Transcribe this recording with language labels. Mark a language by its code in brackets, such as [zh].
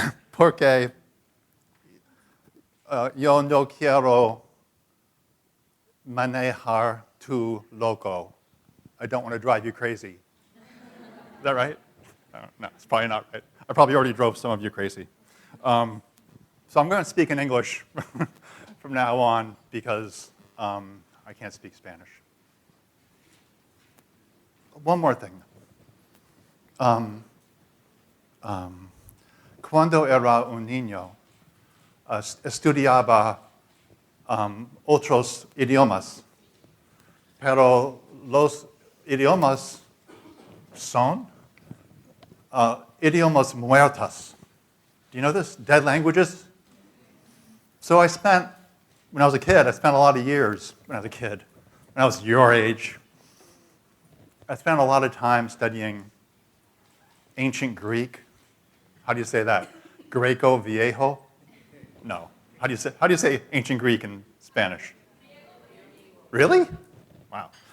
[es] Porque yo no quiero manejar tu loco. [en] I don't want to drive you crazy. Is that right? No, it's probably not right. I probably already drove some of you crazy. So I'm going to speak in English from now on because I can't speak Spanish. One more thing. [es] Cuando era un niño, estudiaba otros idiomas, pero los idiomas son idiomas muertos. [en] Do you know this? Dead languages? So when I was a kid, I spent a lot of years, when I was your age, I spent a lot of time studying ancient Greek. How do you say that? [es] Greco Viejo? [en] No. How do you say ancient Greek in Spanish? Really? Wow.